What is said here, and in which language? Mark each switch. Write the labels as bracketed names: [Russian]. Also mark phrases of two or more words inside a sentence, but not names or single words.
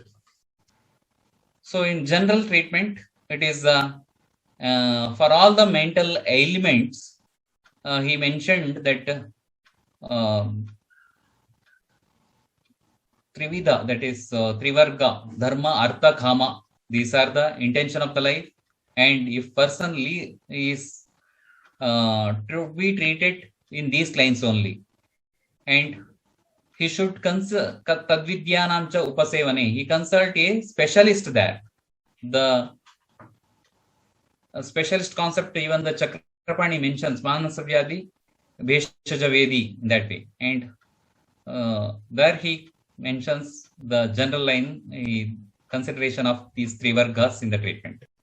[English] So in general treatment, it is for all the mental ailments, he mentioned that Trivida, that is Trivarga, Dharma, Artha, Kama, these are the intention of the life. And if person is to be treated in these lines only, and he should consult [Sanskrit] तद्विद्यानां च उपसेवने, [English] he consult a specialist there. The specialist concept, even the Chakrapani mentions Manasavyadi, Veshaja Vedi in that way. And there he mentions the general line consideration of these three vargas in the treatment.